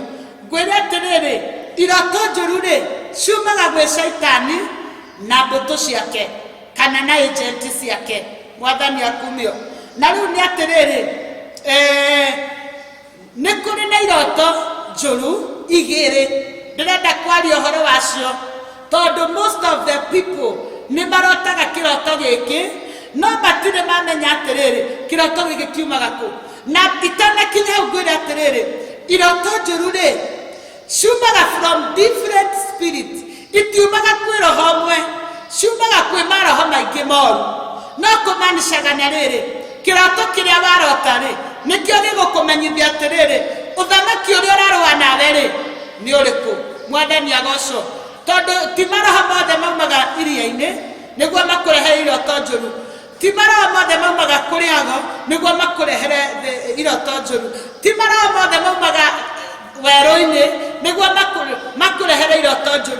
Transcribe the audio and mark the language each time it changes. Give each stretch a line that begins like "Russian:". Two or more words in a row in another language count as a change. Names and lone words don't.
Kikuyu: Ngwĩre atĩrĩrĩ, iroto njũru rĩ ciumaga gwĩ Shaitani na mbũtũ ciake kana na agenti ciake. Mwathani akumio. Na rĩu nĩ atĩrĩrĩ, nĩ kũrĩ na iroto njũru igĩrĩ ndĩrenda kwaria ũhoro wacio, tondũ
English: most of the people
Kikuyu: nĩ marotaga kĩroto gĩkĩ no matirĩ mamenya atĩrĩrĩ kĩroto gĩkĩ kiumaga kũ. Na itanakinya hau ngwĩre atĩrĩrĩ, iroto njũru rĩ ciumaga
English: from different spirits,
Kikuyu: itiumaga kwĩ roho ũmwe, ciumaga kwĩ maroho maingĩ moru. No kũmaanishaga na rĩrĩ, kĩroto kĩrĩa warota rĩ nĩkĩo gĩgũkũmenyithia atĩrĩrĩ ũthamaki ũrĩa ũrarũa nawe rĩ nĩ ũrĩkũ. Mwathani agocwo. Tondũ ti maroho mothe maumaga iria-inĩ nĩguo makũrehere iroto njũru, ti maroho mothe maumaga kũrĩ ago nĩguo makũrehere iroto njũru, ti maroho mothe maumaga werũ-inĩ nĩguo makũrehere iroto njũru.